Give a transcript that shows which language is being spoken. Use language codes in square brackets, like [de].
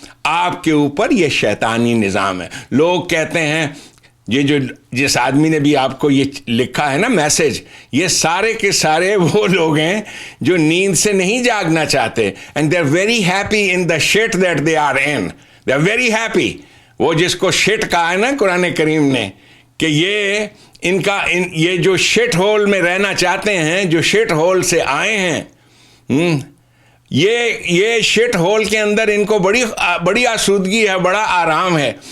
[ur] آپ کے اوپر یہ شیطانی نظام ہے. لوگ کہتے ہیں یہ جو جس آدمی نے بھی آپ کو یہ لکھا ہے نا میسج, یہ سارے کے سارے وہ لوگ ہیں جو نیند سے نہیں جاگنا چاہتے. [en] And they are very happy in the shit that they are in. They are very happy. [ur] وہ جس کو شٹ کہا ہے نا قرآن کریم نے کہ یہ یہ جو شٹ ہول میں رہنا چاہتے ہیں, جو شٹ ہول سے آئے ہیں, یہ شٹ ہول کے اندر ان کو بڑی آسودگی ہے, بڑا آرام ہے.